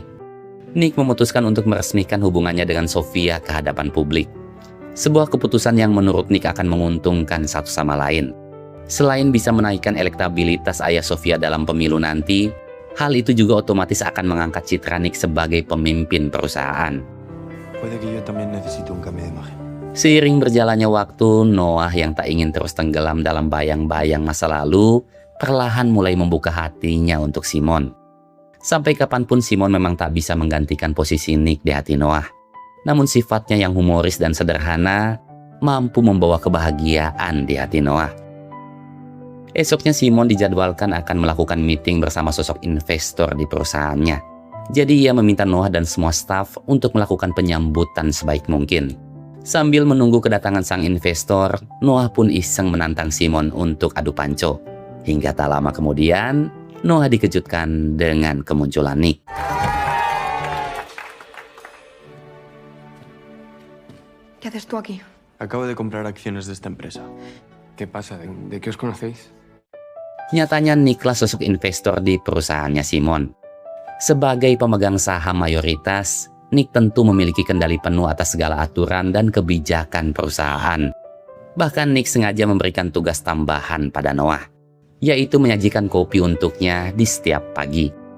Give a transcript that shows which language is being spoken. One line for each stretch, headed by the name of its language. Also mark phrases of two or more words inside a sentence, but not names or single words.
Indonesian: Nick memutuskan untuk meresmikan hubungannya dengan Sofia ke hadapan publik. Sebuah keputusan yang menurut Nick akan menguntungkan satu sama lain. Selain bisa menaikkan elektabilitas ayah Sofia dalam pemilu nanti, hal itu juga otomatis akan mengangkat citra Nick sebagai pemimpin perusahaan.
Spanish: Puede que yo también necesite un cambio de imagen.
Indonesian: Seiring berjalannya waktu, Noah yang tak ingin terus tenggelam dalam bayang-bayang masa lalu, perlahan mulai membuka hatinya untuk Simon. Sampai kapanpun Simon memang tak bisa menggantikan posisi Nick di hati Noah. Namun sifatnya yang humoris dan sederhana, mampu membawa kebahagiaan di hati Noah. Esoknya Simon dijadwalkan akan melakukan meeting bersama sosok investor di perusahaannya. Jadi ia meminta Noah dan semua staf untuk melakukan penyambutan sebaik mungkin. Sambil menunggu kedatangan sang investor, Noah pun iseng menantang Simon untuk adu panco. Hingga tak lama kemudian, Noah dikejutkan dengan kemunculan Nick.
Spanish: ¿Qué haces tú aquí? Acabo de comprar acciones de esta empresa. ¿Qué pasa? ¿De qué os conocéis?
Indonesian: Nyatanya Nicklah sosok investor di perusahaannya Simon. Sebagai pemegang saham mayoritas, Nick tentu memiliki kendali penuh atas segala aturan dan kebijakan perusahaan. Bahkan Nick sengaja memberikan tugas tambahan pada Noah, yaitu menyajikan kopi untuknya di setiap pagi.